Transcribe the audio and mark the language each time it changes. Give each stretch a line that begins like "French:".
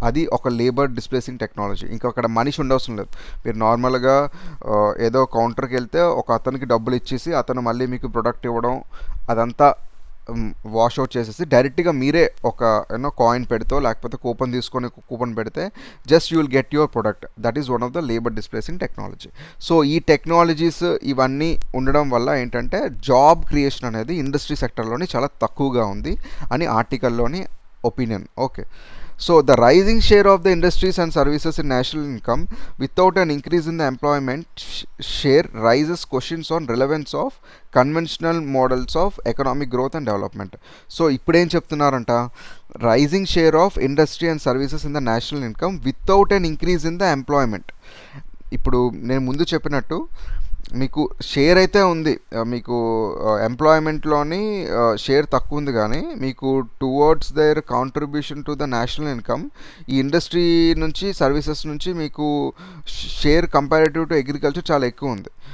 Telugu: అది ఒక labour displacing technology. ఇంకా అక్కడ మనిషి ఉండవసరం లేదు, మీరు నార్మల్గా ఏదో కౌంటర్కి వెళ్తే ఒక అతనికి డబ్బులు ఇచ్చేసి అతను మళ్ళీ మీకు ప్రొడక్ట్ ఇవ్వడం, అదంతా వాష్ అవుట్ చేసేసి డైరెక్ట్గా మీరే ఒక కాయిన్ పెడితే లేకపోతే కూపన్ పెడితే
English: Just you will get your product. That is one of the labour displacing technology.
Telugu: So ఈ టెక్నాలజీస్ ఇవన్నీ ఉండడం వల్ల ఏంటంటే జాబ్ క్రియేషన్ అనేది ఇండస్ట్రీ సెక్టర్లోని చాలా తక్కువగా ఉంది అని ఆర్టికల్లోని opinion.
English: Okay, so the rising share of the industries and services in national income without an increase in the employment share raises questions on relevance of conventional models of economic growth and development. So
Telugu: ఇప్పుడేం చెప్తున్నారంట,
English: Rising share of industry and services in the national income without an increase in the employment.
Telugu: ఇప్పుడు నేను ముందు చెప్పినట్టు మీకు share అయితే ఉంది, మీకు ఎంప్లాయ్మెంట్లోని share తక్కువ ఉంది, కానీ మీకు
English: towards their contribution to the national income
Telugu: ఈ ఇండస్ట్రీ నుంచి సర్వీసెస్ నుంచి మీకు షేర్ కంపారిటివ్ టు అగ్రికల్చర్ చాలా ఎక్కువ ఉంది.